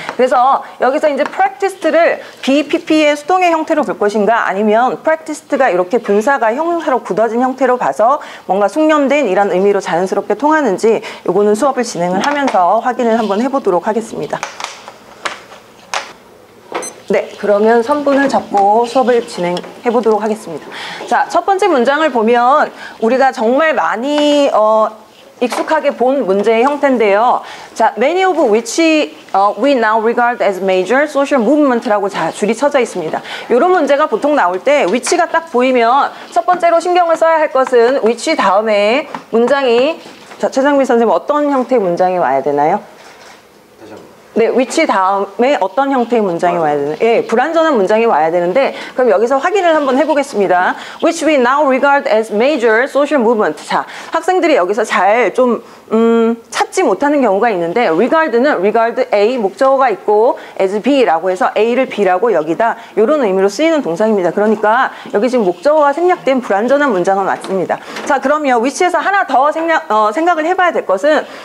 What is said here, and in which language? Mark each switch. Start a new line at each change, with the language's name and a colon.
Korean: 그래서 여기서 이제 practiced를 BPP의 수동의 형태로 볼 것인가 아니면 practiced가 이렇게 분사가 형용사로 굳어진 형태로 봐서 뭔가 숙련된 이라는 의미로 자연스럽게 통하는지 요거는 수업을 진행을 하면서 확인을 한번 해보도록 하겠습니다. 네, 그러면 3분을 잡고 수업을 진행해 보도록 하겠습니다. 자, 첫 번째 문장을 보면 우리가 정말 많이 익숙하게 본 문제의 형태인데요.
English: 자, many of which we now regard as major social movement라고
Korean: 줄이 쳐져 있습니다. 이런 문제가 보통 나올 때 which가 딱 보이면 첫 번째로 신경을 써야 할 것은 which 다음에 문장이 자, 최상민 선생님 어떤 형태의 문장이 와야 되나요? 네, which 다음에 어떤 형태의 문장이 와야 되나요? 예, 불완전한 문장이 와야 되는데 그럼 여기서 확인을 한번 해보겠습니다.
English: Which we now regard as major social movement.
Korean: 자, 학생들이 여기서 잘 좀 찾지 못하는 경우가 있는데 regard는 regard A 목적어가 있고 as B라고 해서 A를 B라고 여기다 이런 의미로 쓰이는 동사입니다. 그러니까 여기 지금 목적어가 생략된 불완전한 문장은 맞습니다. 자, 그러면 which에서 하나 더 생각을 해봐야 될 것은